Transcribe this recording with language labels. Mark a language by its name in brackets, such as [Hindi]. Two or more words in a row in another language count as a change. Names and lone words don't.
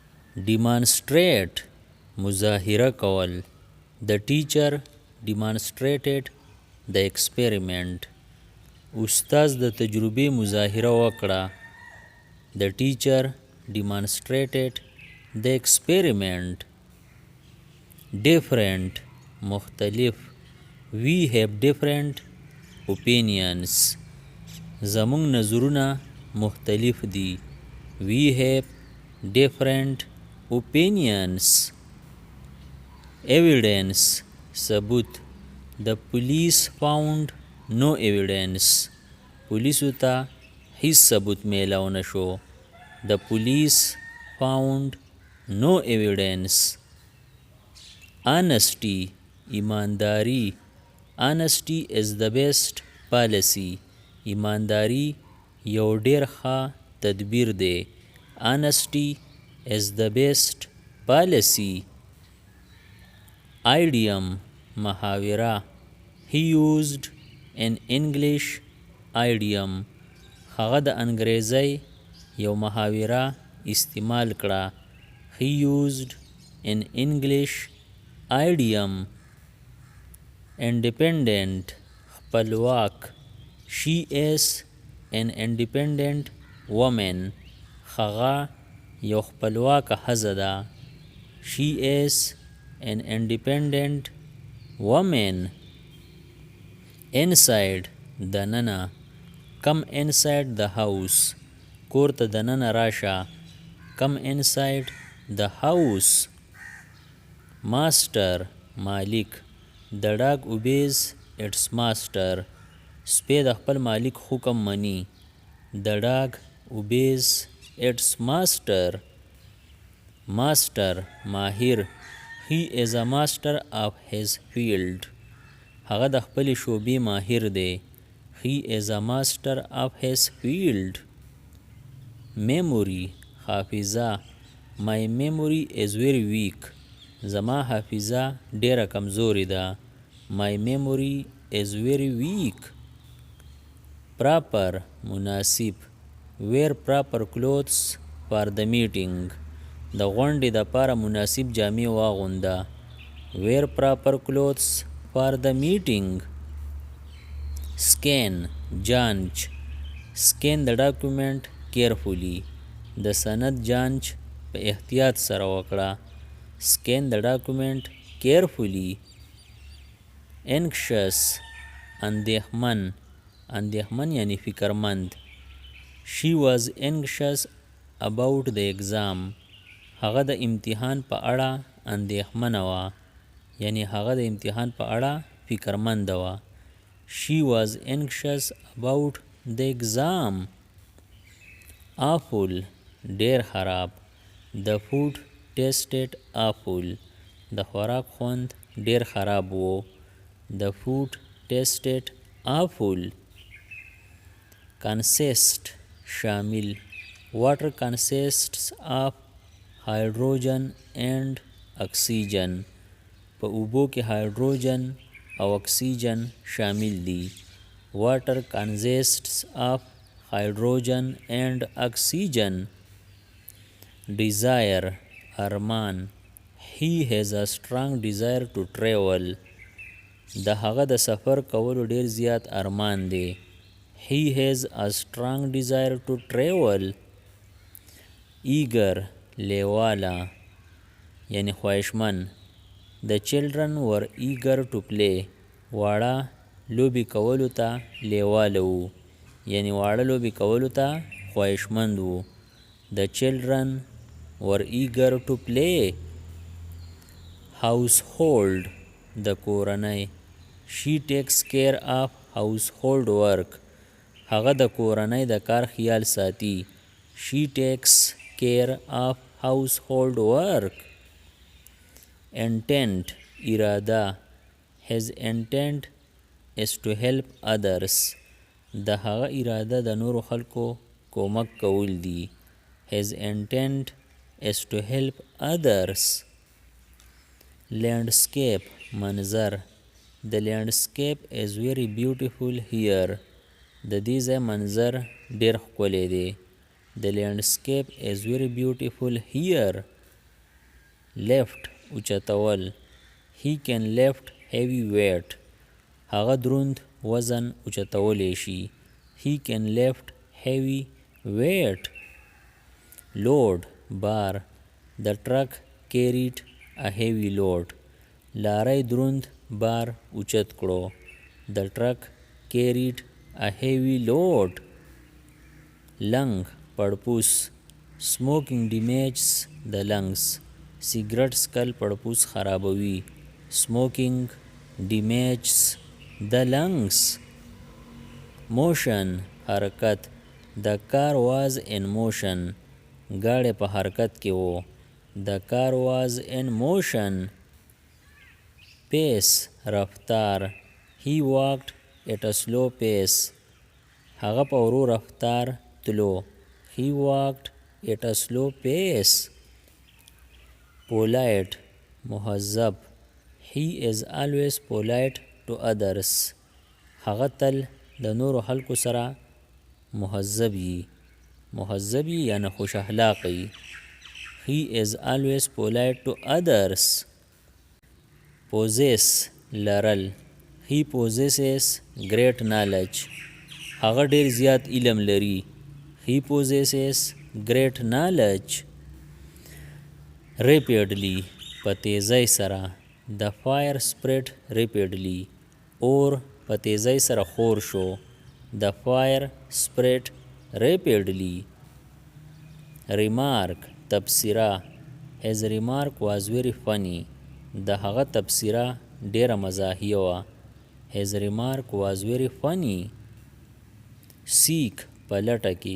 [Pashto] demonstrate مظاهره کول. [English] The teacher demonstrated the experiment. [Pashto] استاد د تجربې مظاهره وکړه. [English] The teacher demonstrated the experiment. [Pashto] Different مختلف. [English] We have different opinions. [Pashto] زمونږ نظرونه مختلف دي. [English] We have different opinions. [Pashto] Evidence ثبوت. [English] The police found no evidence. [Pashto] پولیسو ته هیڅ ثبوت میلاو نشو. [English] The police found no evidence. [Pashto] Honesty ایمانداری. [English] Honesty is the best policy. [Pashto] ایمانداری یو ډیر ښه تدبیر دی. [English] Honesty is the best policy. [Pashto] Idiom محاوره. [English] He used an English idiom. [Pashto] هغه د انګریزۍ یو محاوره استعمال کړه. [English] He used an English idiom. [Pashto] Independent خپلواک. [English] She is an independent woman. [Pashto] هغه یو خپلواکه ښځه ده. [English] She is an independent woman. Inside دننه. Come inside the house. [Pashto] کور ته دننه راشه. [English] Come inside the house. [Pashto] Master مالک. [English] The dog obeys its master. [Pashto] سپی د خپل مالک حکم مني. [English] The dog obeys its master. [Pashto] Master ماهر. [English] He is a master of his field. [Pashto] هغه د خپل شوبې ماهر دی. [English] He is a master of his field. [Pashto] Memory حافظه. [English] My memory is very weak. [Pashto] زما حافظه ډیره کمزورې ده. [English] My memory is very weak. Proper مناسب. Wear proper clothes for the meeting. [Pashto] د غونډې دپاره مناسب جامې واغونده. [English] Wear proper clothes for the meeting. [Pashto] Scan جانچ. [English] Scan the document carefully. [Pashto] د سند جانچ په احتیاط سره وکړه. [English] Scan the document carefully. [Pashto] Anxious اندېښمن. اندېښمن یعنی فکرمند. [English] She was anxious about the exam. [Pashto] هغه د امتحان په اړه اندېښمنه وه. یعنی هغه د امتحان په اړه فکرمنده وه. [English] She was anxious about the exam. [Pashto] Awful ډیر خراب. [English] The food tasted awful. [Pashto] د خوراک خوند ډیر خراب و. [English] The food tasted awful. [Pashto] Consist شامل. [English] Water consists of hydrogen and oxygen. [Pashto] په اوبو کې هایدروجن او اکسیجن شامل دي. [English] Water consists of hydrogen and oxygen. [Pashto] Desire ارمان. [English] He has a strong desire to travel. [Pashto] د هغه د سفر کولو ډیر زیات ارمان دی. [English] He has a strong desire to travel. [Pashto] Eager لیواله یعنی خواهشمن. [English] The children were eager to play. [Pashto] واړه لوبې کولو ته لیواله وو. یعنی واړه لوبې کولو ته خواهشمند وو. [English] The children were eager to play. [Pashto] Household د کورنۍ. [English] She takes care of household work. [Pashto] هغه د کورنۍ د کار خیال ساتي. [English] She takes care of household work. [Pashto] Intent اراده. [English] His intent is to help others. [Pashto] د هغه اراده د نورو خلکو کومک کول دي. [English] His intent is to help others. [Pashto] Landscape منظر. [English] The landscape is very beautiful here. [Pashto] د دې ځای منظر ډیر ښکلی دی. [English] The landscape is very beautiful here. [Pashto] lift اوچتول. [English] he can lift heavy weight. [Pashto] هغه دروند وزن اوچتولی شي. [English] he can lift heavy weight. [Pashto] load بار. [English] the truck carried a heavy load. [Pashto] لاری دروند بار اوچت کړو. [English] the truck carried a heavy load. [Pashto] lung پړپوس. [English] smoking damages the lungs. [Pashto] سیګرټ سکل پړپوس خرابوي. [English] smoking damages the lungs. [Pashto] motion حرکت. [English] the car was in motion. [Pashto] گاڑی په حرکت کې وو. [English] the car was in motion. pace رفتار. he walked at a slow pace. [Pashto] هغه په ورو رفتار تلو. [English] he walked at a slow pace. [Pashto] polite مهذب. [English] he is always polite to others. [Pashto] هغه تل د نورو خلکو سره مهذبی. مهذبی یعنی خوش اخلاقی. [English] he is always polite to others. [Pashto] possess لرل. [English] he possesses great knowledge. [Pashto] هغه ډیر زیات علم لري. [English] he possesses great knowledge. [Pashto] rapidly په تیزی سره. [English] the fire spread rapidly. [Pashto] اور په تیزی سره خور شو. [English] the fire spread rapidly. [Pashto] remark تبصره. [English] his remark was very funny. [Pashto] د هغه تبصره ډیره مزاحیه وه. [English] his remark was very funny. [Pashto] seek په لټه کې.